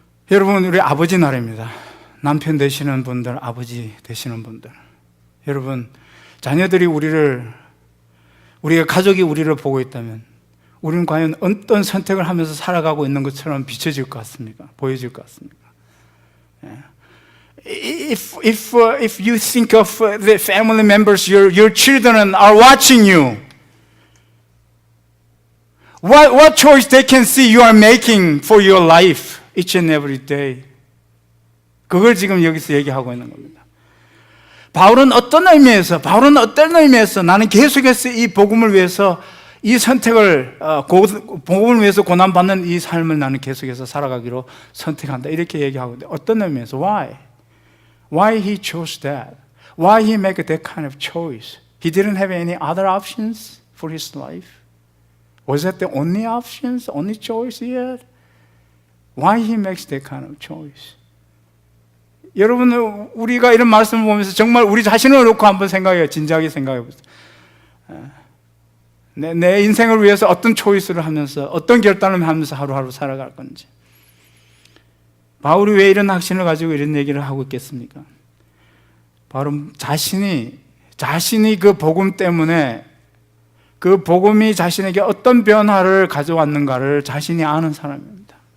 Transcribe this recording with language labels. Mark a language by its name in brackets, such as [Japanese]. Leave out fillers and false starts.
[Korean] 여러분, 우리 아버지 날입니다. 남편 되시는 분들, 아버지 되시는 분들, 여러분, 자녀들이 우리가 가족이 우리를 보고 있다면 우리는 과연 어떤 선택을 하면서 살아가고 있는 것처럼 비춰질 것 같습니까? 보여질 것 같습니까? [English] If you think of the family members, your children are watching you, what choice they can see you are making for your life each and every day? [Korean] 그걸 지금 여기서 얘기하고 있는 겁니다. 바울은 어떤 의미에서 나는 계속해서 이 복음을 위해서 이 선택을 복음을 위해서 고난받는 이 삶을 나는 계속해서 살아가기로 선택한다, 이렇게 얘기하고 있는데, 어떤 의미에서 [English] Why he chose that? Why he make that kind of choice? He didn't have any other options for his life. Was that the only options, only choice he had? Why he makes that kind of choice? [Korean] 여러분, 우리가 이런 말씀을 보면서 정말 우리 자신을 놓고 한번 생각해요. 진지하게 생각해 보세요. 내 인생을 위해서 어떤 초이스를 하면서, 어떤 결단을 하면서 하루하루 살아갈 건지. 바울이 왜 이런 확신을 가지고 이런 얘기를 하고 있겠습니까? 바로 자신이 그 복음 때문에, 그 복음이 자신에게 어떤 변화를 가져왔는가를 자신이 아는 사람입니다.